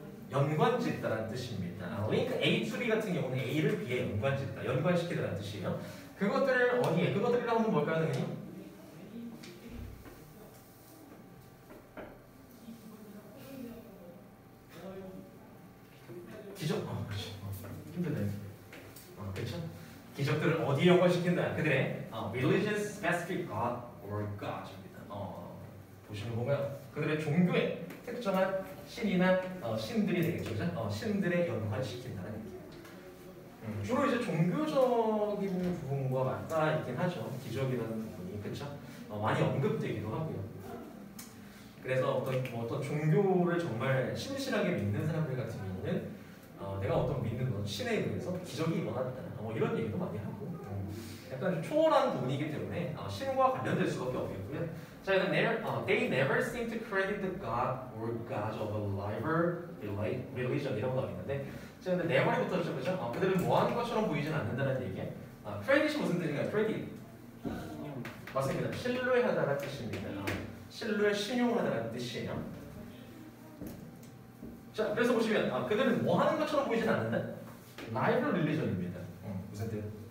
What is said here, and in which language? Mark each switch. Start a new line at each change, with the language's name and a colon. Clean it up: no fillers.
Korean: 연관짓다라는 뜻입니다. 링크 A to B 같은 경우는 A를 B에 연관짓다, 연관시키다라는 뜻이에요. 그것들을 어디에? 그것들이라고 하면 뭘까요, 선생님? 기적. 그렇지. 힘드네. 그렇죠? 기적들을 어디에 연관시킨다?
English: 그들의 religious specific god or gods입니다.
Korean: 보시면 뭔가요? 그들의 종교에 특정한 신이나 신들이 되겠죠, 그죠? 신들에 연관시킨다는 얘기예요. 주로 이제 종교적인 부분과 맞닿아 있긴 하죠. 기적이라는 부분이, 그렇죠? 많이 언급되기도 하고요. 그래서 어떤 종교를 정말 신실하게 믿는 사람들 같은 경우는 내가 어떤 믿는 신에 의해서 기적이 일어났다. 이런 얘기도 많이 하고, 약간 좀 초월한 부분이기 때문에 신과 관련될 수밖에 없겠고요.
English: 자, they never seem to credit the god or gods of a liber religion
Korean: 이라고 나와 있는데, 자, 근데 never이 붙었죠, 그죠? 그들은 뭐하는 것처럼 보이진 않는다는 얘기예요. credit이 무슨 뜻인가요? credit. 맞습니다. 신뢰하다라는 뜻입니다. 신뢰, 신용하다라는 뜻이에요. 자, 그래서 보시면 그들은 뭐 하는 것처럼 보이진 않는다. 라이벌 릴리전입니다. 무슨 뜻?